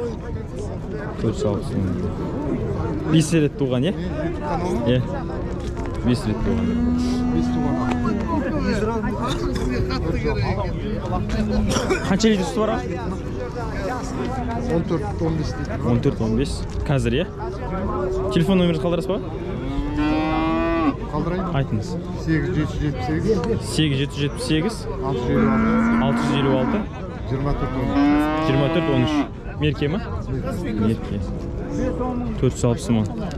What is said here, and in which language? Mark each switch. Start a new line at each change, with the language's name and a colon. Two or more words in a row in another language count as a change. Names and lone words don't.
Uzbek: 460 ming. 5 yil tug'an ya? Ya. 5 yil tug'an. Qancha litr suti bor? 14-15 deydi. 14-15.
Kazakh: Қазір, иә? Телефон номеріңізді қалдырасыз ба? Қалдырайын. Айтыңыз. 8778 8778 656 656 24-13. Мерке ма? Мерке. 460 мың.